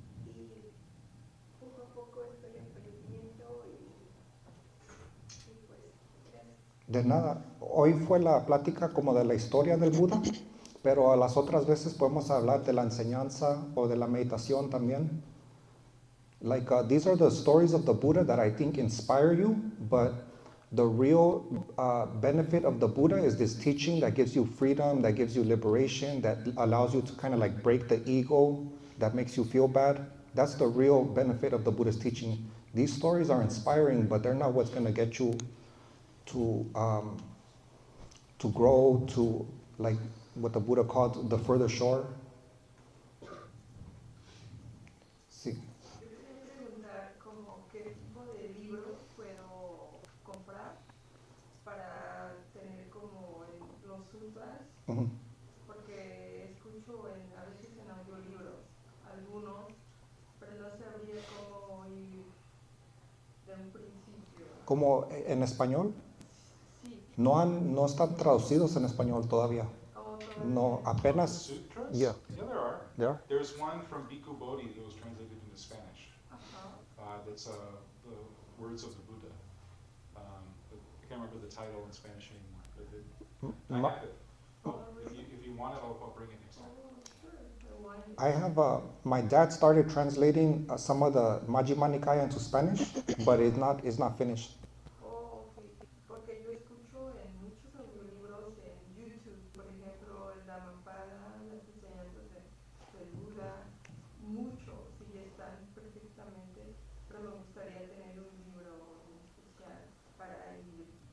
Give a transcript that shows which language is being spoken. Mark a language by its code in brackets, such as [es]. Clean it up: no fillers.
[es] Y poco a poco estoy aprendiendo y pues gracias. De nada. Hoy fue la plática como de la historia del Buda, Pero a las otras veces podemos hablar de la enseñanza o de la meditación también. [en] Like these are the stories of the Buddha that I think inspire you, but the real benefit of the Buddha is this teaching that gives you freedom, that gives you liberation, that allows you to kind of like break the ego, that makes you feel bad. That's the real benefit of the Buddha's teaching. These stories are inspiring, but they're not what's going to get you to grow to like what the Buddha called the further shore. [es] Sí. Yo quería preguntar como qué tipo de libros puedo comprar para tener como los sutras, Ujú. porque escucho a veces en audiolibros algunos, pero no sabría cómo ir de un principio. Como en español, Sí, no están traducidos en español todavía. o No, todavía. apenas. [en] Sutras? Yeah. Yeah, there are. There are? There's one from Bhikkhu Bodhi that was translated into Spanish. Ajá. That's the words of the Buddha. But I can't remember the title in Spanish anymore. But I Ma- have it. If you want it, I'll bring it next time. Oh, sure. The one. I have my dad started translating some of the Majjhima Nikaya into Spanish, but it's not finished. Oh, ok. [es] Porque yo escucho en muchos audiolibros en YouTube, por ejemplo, el Dhammapada, las enseñanzas del Buda, muchos, y están perfectamente, pero me gustaría tener un libro en especial para ir.